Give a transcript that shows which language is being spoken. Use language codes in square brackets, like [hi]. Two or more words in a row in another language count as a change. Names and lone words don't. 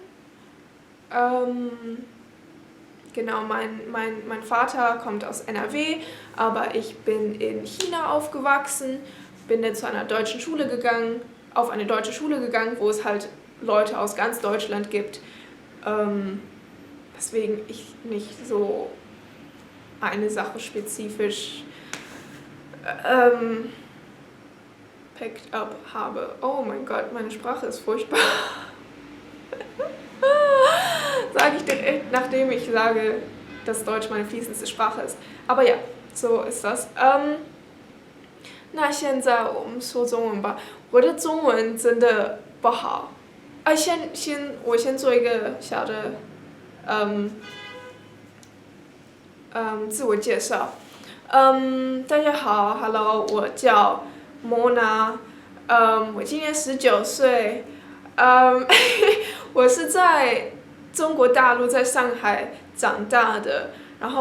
[de] Genau, mein Vater kommt aus NRW, aber ich bin in China aufgewachsen, bin dann zu einer deutschen Schule gegangen, auf eine deutsche Schule gegangen, wo es halt Leute aus ganz Deutschland gibt. Weswegen ich nicht so eine Sache spezifisch [en] picked up [de] habe. Oh mein Gott, meine Sprache ist furchtbar. Sage ich direkt, nachdem ich sage, dass Deutsch meine fließendste Sprache ist. Aber ja, so ist das. [zh] 那现在我们说中文吧，我的中文真的不好。我先做一个小的自我介绍。大家好 ，Hello， 我叫 Mona， 我今年19岁，我是在中国大陆在上海长大的，然后